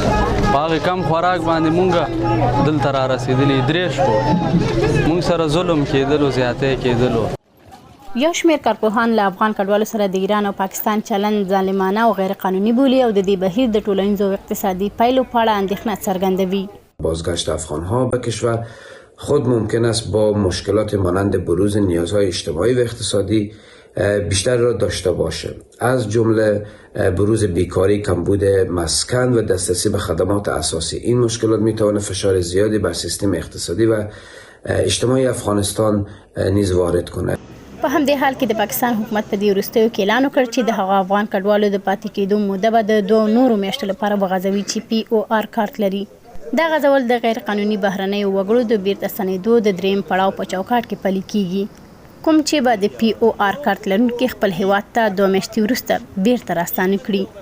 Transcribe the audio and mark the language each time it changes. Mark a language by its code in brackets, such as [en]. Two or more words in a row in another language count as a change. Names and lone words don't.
[ps] په هغې کم خوراک باندې مونږ دلته را رسېدلي 3 شپو مونږ سره ظلم کېدلو، زیاتی کېدلو. یو شمېر کارپوهان له افغان کډوالو سره د ایران او پاکستان چلند ظالمانه او غیر قانوني بولي او د دې بهیر د ټولنیزو او اقتصادي پایلو په اړه اندېښنه څرګندوي. [fa] بازگشت افغانها به کشور خود ممکن است با مشکلات مانند بروز نیازهای اجتماعی و اقتصادی بیشتر را داشته باشه، از جمله بروز بیکاری، کمبود مسکن و دسترسی به خدمات اساسی. این مشکلات میتواند فشار زیادی بر سیستم اقتصادی و اجتماعی افغانستان نیز وارد کنه. [ps] په همدې حال کې د پاکستان حکومت په دې وروستیو کې اعلان وکړ چې د هغه افغان کډوالو د پاتې کېدو موده به د 2 نورو میاشتو لپاره وغځوي چې POR کارت لري. دا غځول د غیر قانوني بهرنیو وګړو د بیرته ستنېدو د 3م پړاو په چوکاټ کې پلي کیږي. کوم چې به د POR کارت لرونکي خپل هیواد ته 2 میاشتې وروسته بیرته راستانه کړي.